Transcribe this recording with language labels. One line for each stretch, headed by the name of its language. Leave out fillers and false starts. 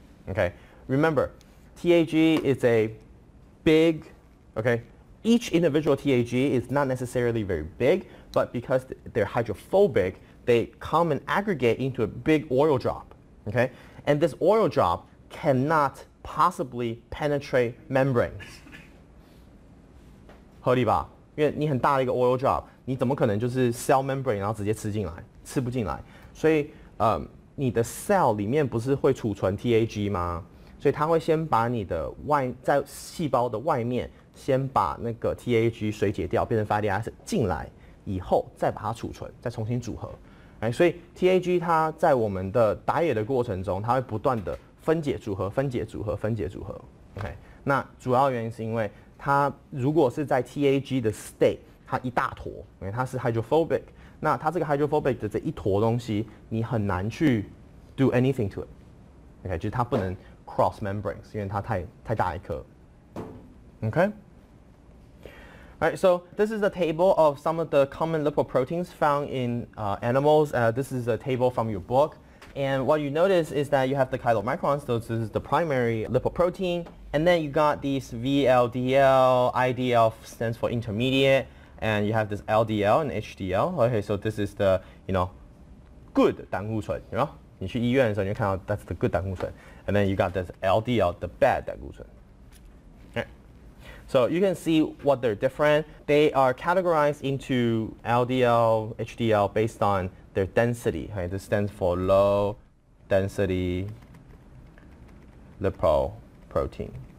English: Okay, remember, TAG is a big, okay, each individual TAG is not necessarily very big, but because they're hydrophobic, they come and aggregate into a big oil drop, okay? And this oil drop cannot possibly penetrate membranes.
Chinese: 合理吧？因为你很大的一个 oil drop， 你怎么可能就是 cell membrane 然后直接吃进来？吃不进来。所以你的 cell 里面不是会储存 TAG 吗？所以它会先把你的在细胞的外面先把那个 TAG 水解掉，变成 fatty acid 进来以后，再把它储存，再重新组合。所以 TAG 它在我们的打野的过程中，它会不断的分解组合、分解组合、分解组合。 OK， 那主要原因是因为它如果是在 TAG 的 state， 它一大坨，因为它是 hydrophobic， 那它这个 hydrophobic 的这一坨东西，你很难去
English: do anything to it。
Chinese: OK， 就是它不能
English: cross membranes，
Chinese: 因为它太大一颗。
English: Okay. Alright, so this is a table of some of the common lipoproteins found in animals. This is a table from your book. And what you notice is that you have the chylomicrons, so this is the primary lipoprotein. And then you got these VLDL, IDL stands for intermediate, and you have this LDL and HDL. Okay, so this is the, good 胆固醇, you know?
Chinese: 你去医院的时候你会看到
English: that's the good
Chinese: 胆固醇.
English: And then you got this LDL, the bad 胆固醇. So you can see what they're different. They are categorized into LDL, HDL based on their density. Okay? This stands for low density lipoprotein.